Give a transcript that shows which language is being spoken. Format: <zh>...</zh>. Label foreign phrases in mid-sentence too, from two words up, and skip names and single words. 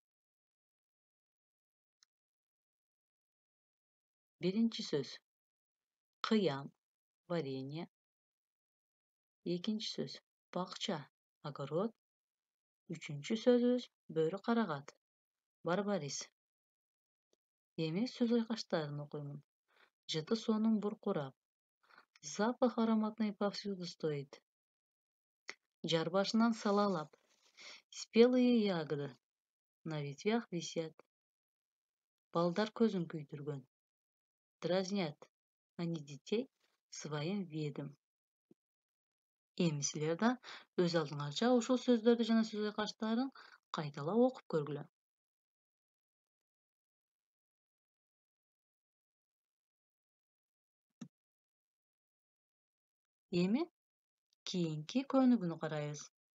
<ky>Биринчи сөз кыям, варенье. Экинчи сөз бакча, огород. Үчүнчү сөзүбүз бөрү карагат, барбарис. Эми сөз айкаштарын окуймун. Жыты сонун буркурап.</ky> <ru>Запах ароматный повсюду стоит.</ru> <ky>Жар башынан салалап.</ky> <ru>Спелые ягоды на ветвях висят.</ru> <ky>Балдар көзүн күйдүргөн.</ky> <ru>Дразнят они детей своим видом.</ru> <ky>Эми силер да өз алдыңарча ушул сөздөрдү жана сөз айкаштарын кайталап окуп көргүлө. Эми кийинки көнүгүүнү карайбыз.</ky>